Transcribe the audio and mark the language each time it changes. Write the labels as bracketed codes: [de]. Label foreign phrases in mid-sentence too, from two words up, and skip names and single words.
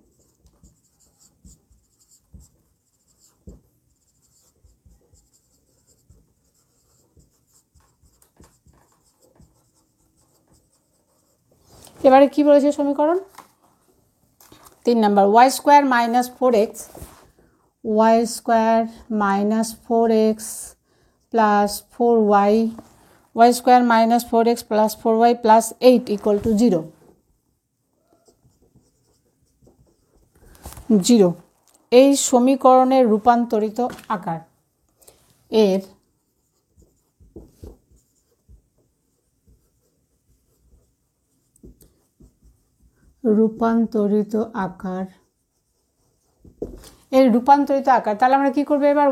[bn] এবারে কি বলেছে সমীকরণ 3 নাম্বার [en] y² - 4x y² - 4x plus 4y y² - 4x plus 4y plus 8 equal to 0 [bn] 0 এই সমীকরণের রূপান্তরিত আকার এর রূপান্তরিত আকার তাহলে আমরা কি করব এবার